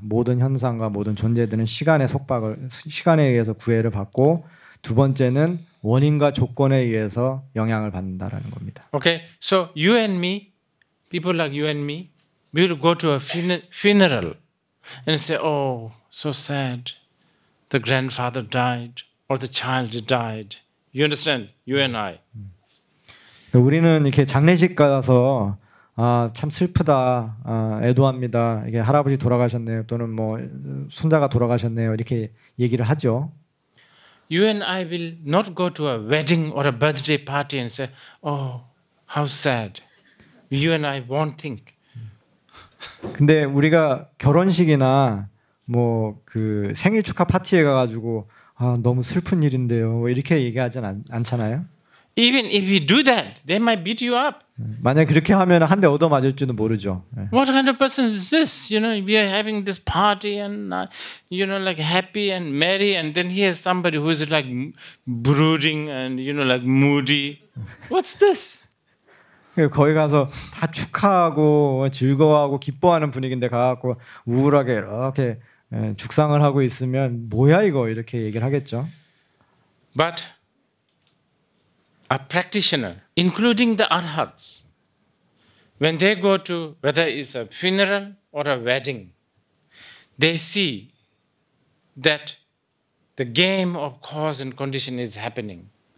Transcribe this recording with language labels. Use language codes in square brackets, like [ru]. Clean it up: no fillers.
[ko] 모든 현상과 모든 존재들은 시간에 의해서 구애를 받고, 두 번째는 원인과 조건에 의해서 영향을 받는다라는 겁니다. [en] Okay, so you and me, people like you and me, we will go to a funeral and say, "Oh, so sad. The grandfather died, or the child died." You understand? You and I. [ko] 우리는 이렇게 장례식 가서 참 슬프다, 애도합니다. 이게 할아버지 돌아가셨네요, 또는 뭐 손자가 돌아가셨네요, 이렇게 얘기를 하죠. [en] You and I will not go to a wedding or a birthday party and say, "Oh, how sad." You and I won't think. [ko] 근데 우리가 결혼식이나 뭐 그 생일 축하 파티에 가가지고 너무 슬픈 일인데요, 뭐 이렇게 얘기하진 않잖아요. [en] Even if we do that, they might beat you up. [ko] 만약 그렇게 하면 한 대 얻어 맞을지도 모르죠. [en] What kind of person is this? You know, we are having this party and you know, like happy and merry, and then here's somebody who is like brooding and you know, like moody. What's this? [ko] 거기 가서 다 축하하고 즐거워하고 기뻐하는 분위기인데 가갖고 우울하게 이렇게 죽상을 하고 있으면 뭐야 이거, 이렇게 얘기를 하겠죠. [en] But a practitioner, including the arhats, when they go to whether it's a funeral or a wedding, they see that the game of cause and condition is happening.